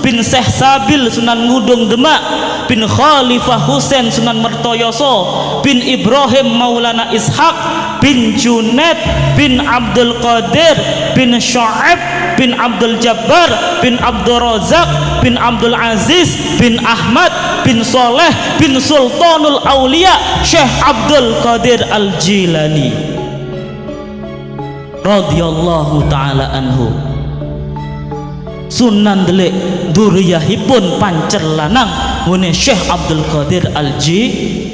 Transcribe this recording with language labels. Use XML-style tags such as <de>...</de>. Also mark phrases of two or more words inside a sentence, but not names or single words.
<jv>bin Syekh Sabil Sunan Ngudung Demak, bin Khalifah Husain Sunan Mertoyoso, bin Ibrahim Maulana Ishaq, bin Junaid bin Abdul Qadir, bin Syu'aib bin Abdul Jabbar, bin Abdul Razak, bin Abdul Aziz, bin Ahmad, bin Soleh, bin Sultanul Aulia Syekh Abdul Qadir Al-Jilani</jv> <ar>رضي الله تعالى عنه.</ar> <jv>Sunan Delik duriyahipun pancen lanang ngene Syekh Abdul Qadir Al-Jilani.</jv>